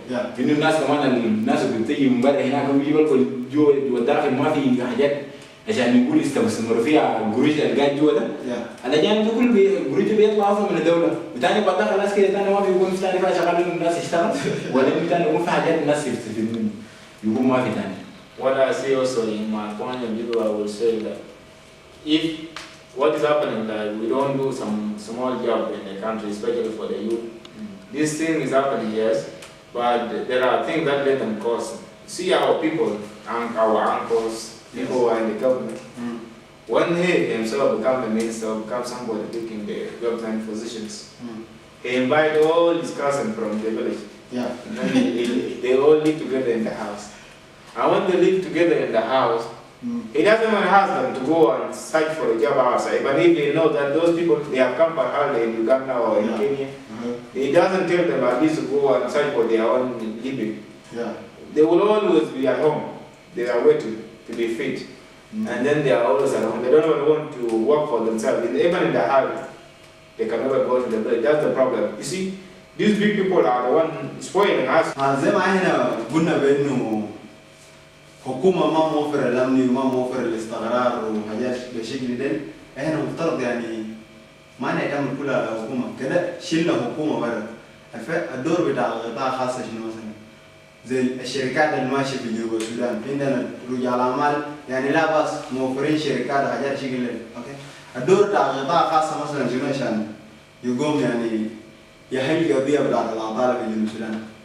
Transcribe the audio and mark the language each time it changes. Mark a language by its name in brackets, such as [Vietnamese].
[Arabic] إنه الناس كمان الناس اللي بتيجي من برا هناك بيجوا جوا والداخل ما في حاجات عشان نقول يستمروا فيها القروش اللي قاعد جوا ده. الأجانب ده كل القروش بيطلع أصلا من الدولة وثاني بدخل الناس كده ثاني ما بيكون في ثاني فيها شغال الناس يشتغل ولا ثاني يكون في حاجات الناس يستفيدوا منه يكون ما في ثاني. [English] What I see also in my point of view, I will say that if what is happening, like we don't do some small job in the country, especially for the youth. This thing is happening, yes, but there are things that let them cause. See our people, our uncles, people who are in the government. When he himself becomes a minister, becomes somebody taking the government positions, he invites all his cousins from the village. And then they all live together in the house. And when they live together in the house, he doesn't even ask them to go and search for a job outside, but if they know that those people, they have come for holiday in Uganda or in Kenya, he doesn't tell them at least to go and search for their own living. They will always be at home. They are waiting to be fit. And then they are always at home. They don't even want to work for themselves. Even in the house, they can never go to the village. That's the problem. You see, these big people are the ones spoiling us. [Arabic] زي ما احنا قلنا بانه حكومة ما موفر الأمن وما موفر الاستقرار وحاجات بالشكل ده، احنا مفترض يعني ما نعتمد كلها على الحكومة، كده شلنا حكومة برا. الدور بتاع القطاع الخاص شنو مثلا؟ زي الشركات اللي ماشية في جنوب السودان، عندنا رجال أعمال يعني لا بأس موفرين شركات وحاجات شكل ده، أوكي؟ الدور بتاع القطاع الخاص مثلا شنو عشان يقوم يعني يحل قضية بتاع العطالة في جنوب السودان؟